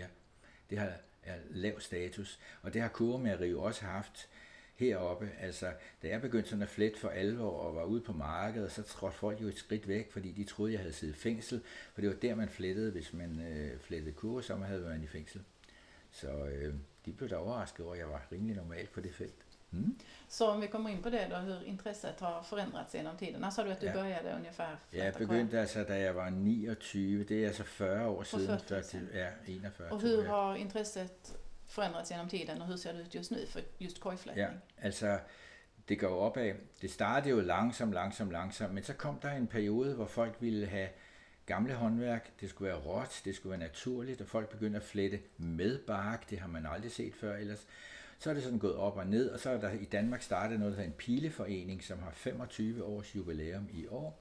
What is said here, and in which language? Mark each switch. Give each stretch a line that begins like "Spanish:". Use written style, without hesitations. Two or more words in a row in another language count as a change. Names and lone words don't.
Danish: Det er lav status, og det har kurvemageri jo også haft heroppe. Altså, da jeg begyndte sådan at flette for alvor og var ude på markedet, så trådte folk jo et skridt væk, fordi de troede, jeg havde siddet i fængsel, for det var der, man flettede. Hvis man flettede kurve, så havde man i fængsel. Så de blev da overrasket over, at jeg var rimelig normal på det felt.
Swedish: Så om vi kommer in på det då, hur intresset har förändrats genom tiden. När sa du att du började ungefär?
Danish: Jag begyndte alltså da jeg var 29, det er altså 40 år siden, 41.
Swedish: Och hur har intresset förändrats genom tiden, och hur ser det ut just nu för just kojflätning?
Danish: Ja, altså det går opad. Det startede jo langsomt, men så kom der en periode, hvor folk ville have gamle håndværk, det skulle være råt, det skulle være naturligt, og folk begyndte at flette med bark, det har man aldrig set før ellers. Så er det sådan gået op og ned, og så er der i Danmark startet noget, der hedder en pileforening, som har 25 års jubilæum i år.